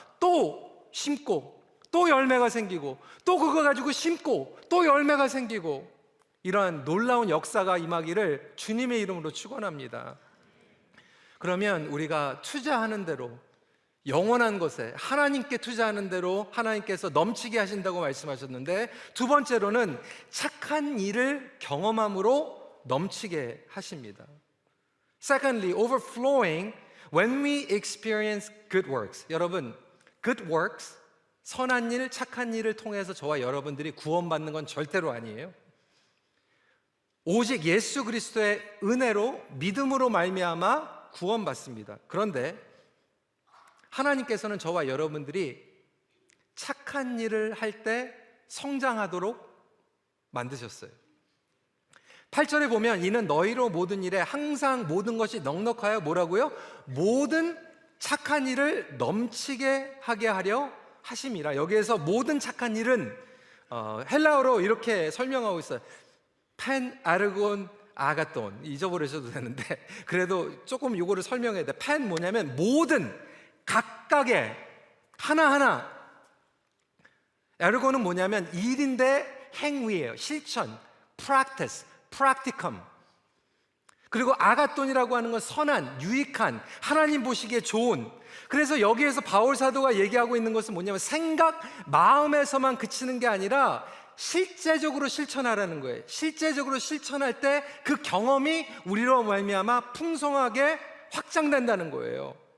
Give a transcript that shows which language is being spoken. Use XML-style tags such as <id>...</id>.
<ko>또 심고, 또 열매가 생기고, 또 그거 가지고 심고, 또 열매가 생기고, 이러한 놀라운 역사가 임하기를 주님의 이름으로 축원합니다. 그러면 우리가 투자하는 대로, 영원한 것에 하나님께 투자하는 대로 하나님께서 넘치게 하신다고 말씀하셨는데, 두 번째로는 착한 일을 경험함으로 넘치게 하십니다.</ko> <en>Secondly, overflowing when we experience good works.</en> <ko>여러분, good works, 선한 일, 착한 일을 통해서 저와 여러분들이 구원받는 건 절대로 아니에요. 오직 예수 그리스도의 은혜로, 믿음으로 말미암아 구원받습니다. 그런데 하나님께서는 저와 여러분들이 착한 일을 할 때 성장하도록 만드셨어요. 8절에 보면 이는 너희로 모든 일에 항상 모든 것이 넉넉하여 뭐라고요? 모든 착한 일을 넘치게 하게 하려 하심이라. 여기에서 모든 착한 일은 헬라어로 이렇게 설명하고 있어요. 펜, 아르곤, 아가돈. 잊어버리셔도 되는데 그래도 조금 이거를 설명해야 돼. 펜 뭐냐면 모든, 각각의, 하나하나. 아르곤은 뭐냐면 일인데 행위예요. 실천, practice, practicum. 그리고 아가돈이라고 하는 건 선한, 유익한, 하나님 보시기에 좋은. 그래서 여기에서 바울 사도가 얘기하고 있는 것은 뭐냐면 생각, 마음에서만 그치는 게 아니라 실제적으로 실천하라는 거예요. 실제적으로 실천할 때 그 경험이 우리로 말미암아 풍성하게 확장된다는 거예요.</ko>